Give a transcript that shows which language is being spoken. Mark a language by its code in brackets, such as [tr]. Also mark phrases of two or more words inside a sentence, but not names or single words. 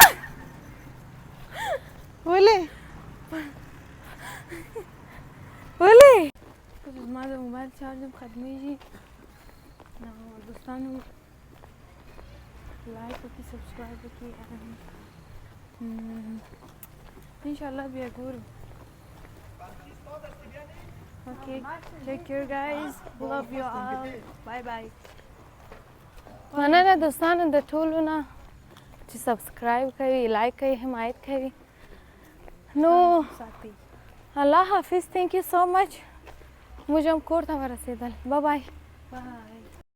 [ps] ولې ولې زما د موبایل چارج هم ختمیږي نو دوستانو لایک وکړئ سبسکرایب وکړئ انشاءالله بیا ګورو [en] Okay, take care guys. Love you all. Bye bye. [ps] مننه دوستانو د ټولو نه چې سبسکرایب کوي لایک کوي حمایت کوي نو ساتي. الله حافظ [en] thank you so much [ps] موږ هم کور ته ورسېدل [en] bye bye Bye.